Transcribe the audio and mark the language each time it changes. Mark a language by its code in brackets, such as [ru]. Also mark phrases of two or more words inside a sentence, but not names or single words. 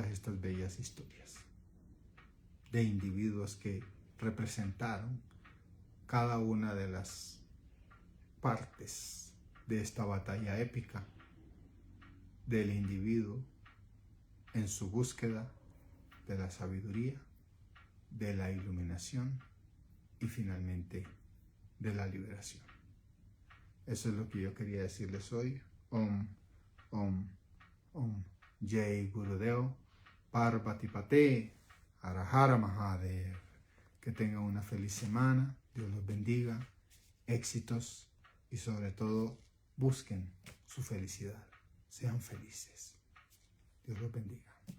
[es] estas bellas historias de individuos que representaron cada una de las partes de esta batalla épica del individuo en su búsqueda de la sabiduría, de la iluminación y finalmente de la liberación. Eso es lo que yo quería decirles hoy. [sa] Om, Om, Om. Jai Gurudeo, Parvati Pate, Arahara Mahadev. [es] Que tengan una feliz semana. Dios los bendiga. Éxitos y sobre todo busquen su felicidad. Sean felices. Dios los bendiga.